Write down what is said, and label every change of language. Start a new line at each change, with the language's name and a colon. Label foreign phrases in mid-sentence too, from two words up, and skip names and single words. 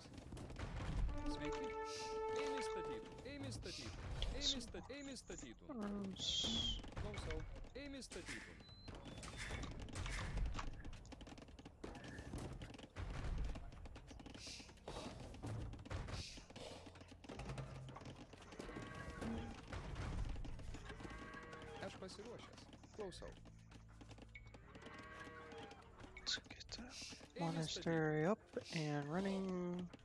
Lithuanian: Sveiki. Eimi statytum, eimi statytum, eimi statytum. Klausau. Eimi statytum. Aš pasiruošęs. Klausau.
English: Let's get that. Monastery up and running.